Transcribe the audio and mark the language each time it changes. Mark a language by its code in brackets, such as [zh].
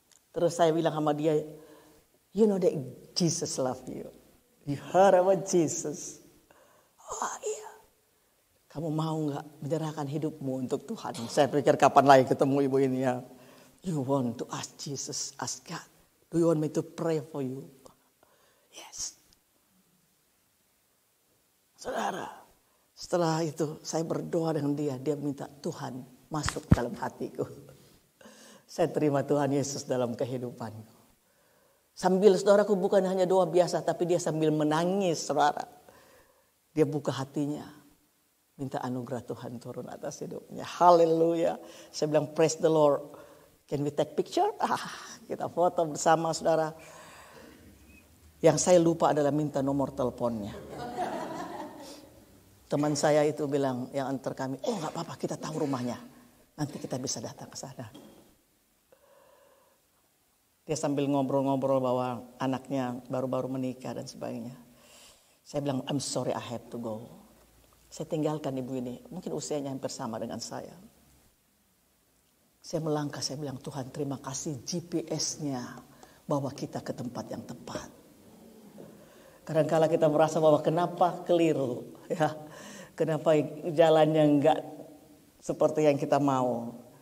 [id] Terus saya bilang sama dia, [en] you know that Jesus love you. You heard about Jesus. [id] Oh iya. Kamu mau gak menyerahkan hidupmu untuk Tuhan? Saya pikir kapan lagi ketemu ibu ini ya. [en] You want to ask Jesus, ask God. Do you want me to pray for you? Yes. [id] Saudara, setelah itu saya berdoa dengan dia. Dia minta Tuhan masuk dalam hatiku. Saya terima Tuhan Yesus dalam kehidupanku. Sambil saudaraku bukan hanya doa biasa, tapi dia sambil menangis saudara. Dia buka hatinya. Minta anugerah Tuhan turun atas hidupnya. [en] Haleluya. [id] Saya bilang [en] praise the Lord. Can we take picture? [id] Kita foto bersama saudara. Yang saya lupa adalah minta nomor teleponnya. Teman saya itu bilang yang antar kami. Oh gak apa-apa kita tahu rumahnya. Nanti kita bisa datang ke sana. Dia sambil ngobrol-ngobrol bahwa anaknya baru-baru menikah dan sebagainya. Saya bilang, [en] I'm sorry I have to go. [id] Saya tinggalkan ibu ini. Mungkin usianya hampir sama dengan saya. Saya melangkah, saya bilang, Tuhan terima kasih GPS-nya bawa kita ke tempat yang tepat. Kadang-kala kita merasa bahwa kenapa keliru. Ya, kenapa jalannya enggak seperti yang kita mau.